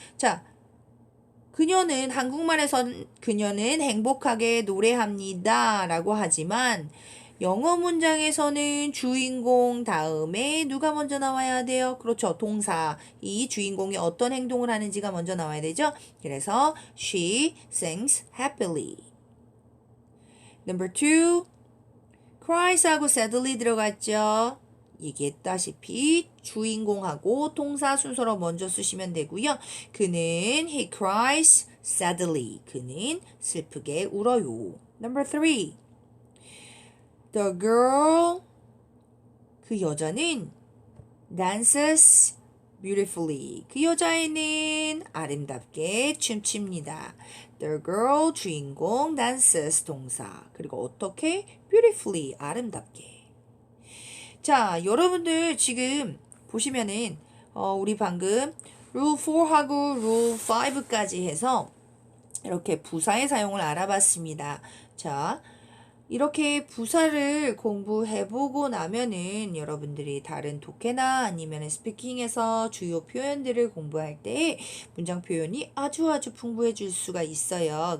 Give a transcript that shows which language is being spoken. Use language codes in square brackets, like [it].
[ko] 자, 그녀는 한국말에선 그녀는 행복하게 노래합니다 라고 하지만 영어 문장에서는 주인공 다음에 누가 먼저 나와야 돼요? 그렇죠. 동사. 이 주인공이 어떤 행동을 하는지가 먼저 나와야 되죠. 그래서 [en] she sings happily. Number two, cries하고 sadly [ko] 들어갔죠. 얘기했다시피 주인공하고 동사 순서로 먼저 쓰시면 되고요. 그는 [en] he cries sadly. [ko] 그는 슬프게 울어요. [en] Number three, the girl [ko] 그 여자는 [en] dances beautifully. [ko] 그 여자애는 아름답게 춤춥니다. [en] The girl 주인공 dances 동사. [ko] 그리고 어떻게? beautifully 아름답게. 자, 여러분들 지금 보시면은 우리 방금 rule 4하고 rule 5까지 해서 이렇게 부사의 사용을 알아봤습니다. 자, 이렇게 부사를 공부해보고 나면은 여러분들이 다른 독해나 아니면 스피킹에서 주요 표현들을 공부할 때 문장 표현이 아주 풍부해질 수가 있어요.